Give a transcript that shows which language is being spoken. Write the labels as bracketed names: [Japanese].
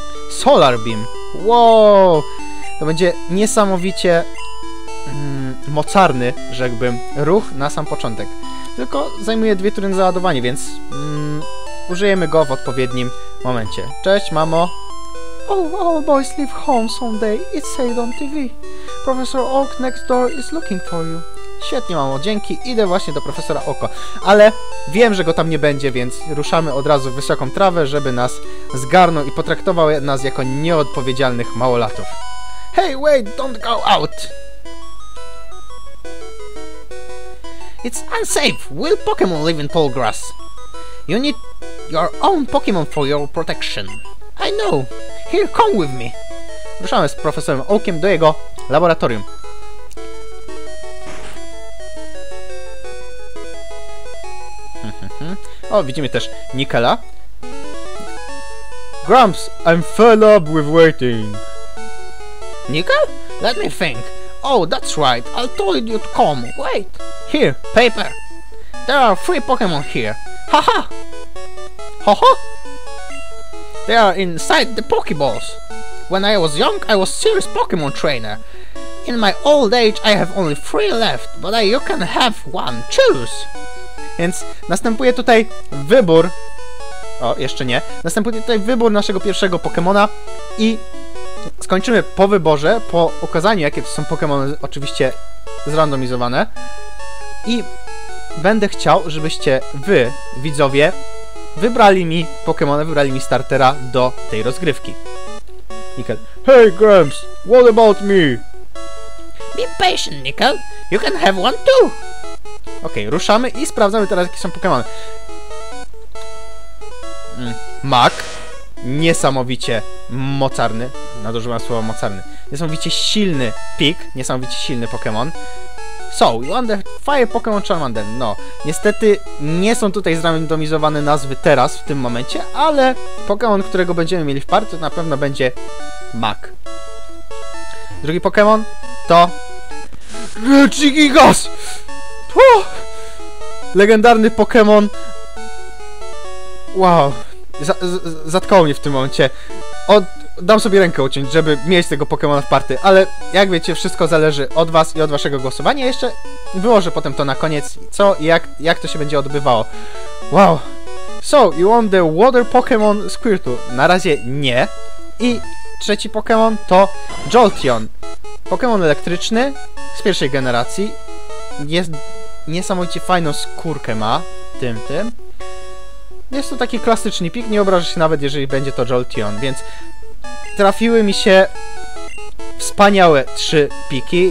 [Polish] Solar Beam. Wow! To będzie niesamowicie mocarny, rzekłbym, ruch na sam początek. Tylko zajmuje 2 tury na załadowanie, więc użyjemy go w odpowiednim momencie. Cześć, mamo. [English] Oh, all boys leave home someday. It's said on TV. Professor Oak next door is looking for you. [Polish] Świetnie, mamo, dzięki. Idę właśnie do profesora Oka. Ale wiem, że go tam nie będzie, więc ruszamy od razu w wysoką trawę, żeby nas zgarnął i potraktował nas jako nieodpowiedzialnych małolatów. [English] Hey, wait, don't go out! It's unsafe. Will Pokemon live in tall grass? You need your own Pokemon for your protection. I know. Here, come with me. [Polish] Ruszamy z profesorem Oakiem do jego laboratorium. O, widzimy też Nickela. [English] Grumps, I'm fed up with waiting. Nickel? Let me think. Oh, that's right. I told you to come. Wait. Here, paper. There are 3 Pokemon here. Haha! Haha! They are inside the Pokeballs. When I was young, I was serious Pokemon trainer. In my old age, I have only 3 left, but you can have 1. Choose! [Polish] Więc następuje tutaj wybór. O, jeszcze nie. Następuje tutaj wybór naszego pierwszego Pokemona i skończymy po wyborze, po ukazaniu, jakie to są Pokemony, oczywiście zrandomizowane. I będę chciał, żebyście wy, widzowie, wybrali mi Pokemona, wybrali mi startera do tej rozgrywki. [English] Nickel. Hey Grumps, what about me? Be patient, Nickel. You can have 1 too. [Polish] Okej, ruszamy i sprawdzamy teraz, jakie są Pokemony. Mak. Niesamowicie mocarny. Nadużywam słowa mocarny. Niesamowicie silny Pik. Niesamowicie silny Pokemon. [English] So, you want the Fire Pokemon Charmander. [Polish] No, niestety nie są tutaj zrandomizowane nazwy teraz, w tym momencie, ale Pokemon, którego będziemy mieli w partii, to na pewno będzie Mak. Drugi Pokemon to Regigigas! Legendarny Pokemon. Wow. Zatkało mnie w tym momencie. Dam sobie rękę uciąć, żeby mieć tego Pokemona w party, ale jak wiecie, wszystko zależy od was i od waszego głosowania. Jeszcze wyłożę potem to na koniec, co i jak to się będzie odbywało. Wow. [English] So, you want the Water Pokemon Squirtle? [Polish] Na razie nie. I trzeci Pokemon to Jolteon. Pokemon elektryczny z pierwszej generacji. Jest niesamowicie fajną skórkę ma. Tym. Jest to taki klasyczny pik, nie obrażę się nawet, jeżeli będzie to Jolteon, więc trafiły mi się wspaniałe 3 piki.